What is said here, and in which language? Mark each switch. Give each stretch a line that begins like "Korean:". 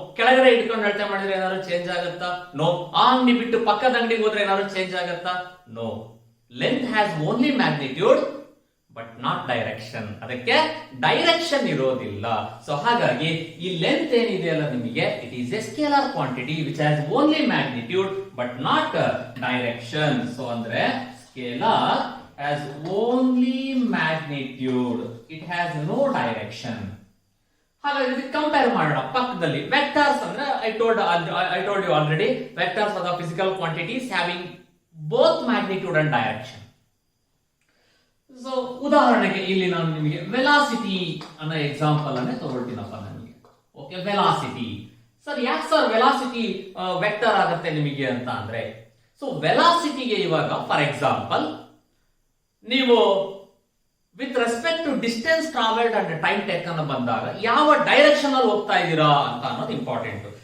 Kannada: ಕೆಳಗಡೆ ಇಟ್ಕೊಂಡು ಅಳತೆ ಮಾಡಿದ್ರೆ ಏನಾದ್ರು ಚೇಂಜ್ ಆಗುತ್ತಾ? ನೋ. ಆ ಅಂಗಡಿ ಬಿಟ್ಟು ಪಕ್ಕದ ಅಂಗಡಿಗೆ ಹೋದ್ರೆ ಏನಾದ್ರು ಚೇಂಜ್ ಆಗುತ್ತಾ? No.
English: Length has only magnitude but not direction.
Kannada: ಅದಕ್ಕೆ ಡೈರೆಕ್ಷನ್ ಇರೋದಿಲ್ಲ. ಸೊ ಹಾಗಾಗಿ ಈ ಲೆಂತ್ ಏನಿದೆ ಅಲ್ಲ ನಿಮಗೆ,
English: It is a scalar quantity which has only magnitude but not direction.
Kannada: So ಅಂದ್ರೆ
English: Scalar has only magnitude, it has no direction.
Kannada: ಹಾಗಾಗಿ compare ಮಾಡೋಣ ಪಕ್ಕದಲ್ಲಿ. ವೆಕ್ಟರ್ಸ್ ಅಂದ್ರೆ
English: I told you already, vectors are the physical quantities having both magnitude and direction.
Kannada: So ಉದಾಹರಣೆಗೆ ಇಲ್ಲಿ ನಾನು ನಿಮಗೆ velocity ಅನ್ನೋ ಎಕ್ಸಾಂಪಲ್ ಅನ್ನೇ ತಗೊಳ್ತೀನಪ್ಪ ನನಗೆ. ಓಕೆ, ವೆಲಾಸಿಟಿ ಸರ್, ಯಾಕೆ ಸರ್ ವೆಲಾಸಿಟಿ ವೆಕ್ಟರ್ ಆಗುತ್ತೆ ನಿಮಗೆ ಅಂತ ಅಂದ್ರೆ, ಸೊ ವೆಲಾಸಿಟಿಗೆ ಇವಾಗ ಫಾರ್ ಎಕ್ಸಾಂಪಲ್ ನೀವು
English: with respect to distance travelled and time taken
Kannada: ಬಂದಾಗ ಯಾವ ಡೈರೆಕ್ಷನ್ ಅಲ್ಲಿ ಹೋಗ್ತಾ ಇದ್ದೀರಾ ಅಂತ ಅನ್ನೋದು ಇಂಪಾರ್ಟೆಂಟ್.